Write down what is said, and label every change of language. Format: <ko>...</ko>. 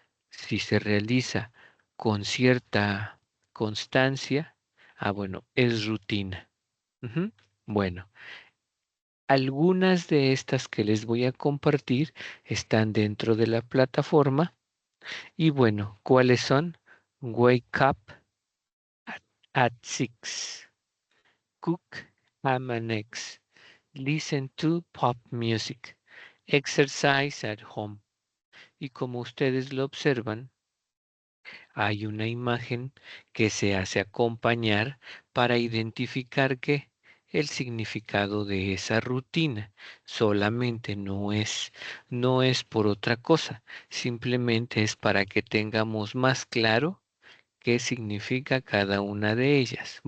<es>Si se realiza con cierta constancia, bueno, es rutina. Ujú. Bueno, algunas de estas que les voy a compartir están dentro de la plataforma y bueno, ¿cuáles son?</es> <en>Wake up at 6, cook ham and eggs, listen to pop music, exercise at home.</en> <es>Y como ustedes lo observan, hay una imagen que se hace acompañar para identificar que el significado de esa rutina solamente no es por otra cosa, simplemente es para que tengamos más claro qué significa cada una de ellas.</es>